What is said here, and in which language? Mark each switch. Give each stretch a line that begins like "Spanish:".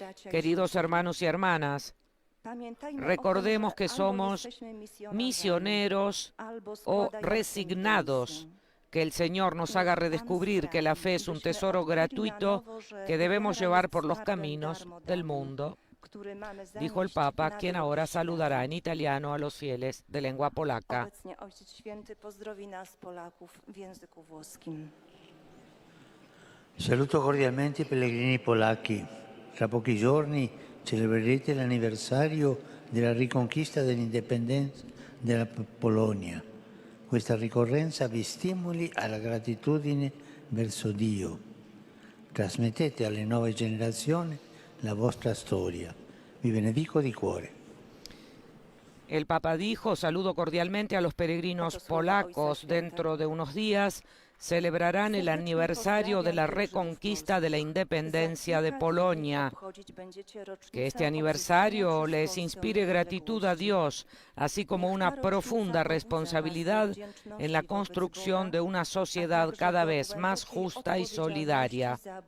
Spanish: Queridos hermanos y hermanas, recordemos que somos misioneros o resignados, que el Señor nos haga redescubrir que la fe es un tesoro gratuito que debemos llevar por los caminos del mundo, dijo el Papa, quien ahora saludará en italiano a los fieles de lengua polaca.
Polish: Obecnie Ojciec Święty pozdrowi nas, Polaków, w języku włoskim.
Italian: Saluto cordialmente i pellegrini polacchi. Tra pochi giorni celebrerete l'anniversario della riconquista dell'indipendenza della Polonia. Questa ricorrenza vi stimoli alla gratitudine verso Dio. Trasmettete alle nuove generazioni la vostra storia. Vi benedico di cuore.
Spanish: El Papa dijo, saludo cordialmente a los peregrinos polacos. Dentro de unos días celebrarán el aniversario de la reconquista de la independencia de Polonia. Que este aniversario les inspire gratitud a Dios, así como una profunda responsabilidad en la construcción de una sociedad cada vez más justa y solidaria.